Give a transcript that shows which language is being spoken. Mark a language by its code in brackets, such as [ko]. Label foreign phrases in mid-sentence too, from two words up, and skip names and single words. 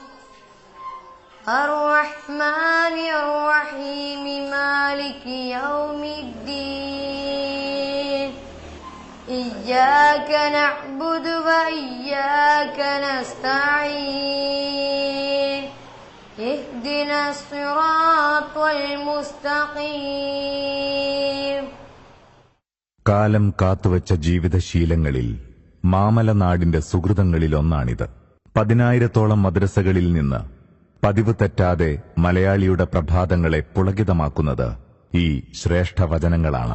[ar] الرحمن الرحيم مالك يوم الدين. إياك نعبد وإياك نستعين. اهدنا الصراط المستقيم. [ml] കാലം കാത്തുവച്ച ജീവിതശീലങ്ങളിൽ മാമലനാടിന്റെ സുഹൃതങ്ങളിലൊന്നാണിത്. 10,000-ഓളം മദ്രസകളിൽ നിന്ന് പതിവ് തെറ്റാതെ മലയാളിയുടെ പ്രഭാതങ്ങളെ പുളകിതമാക്കുന്നത് ഈ ശ്രേഷ്ഠ വചനങ്ങളാണ്.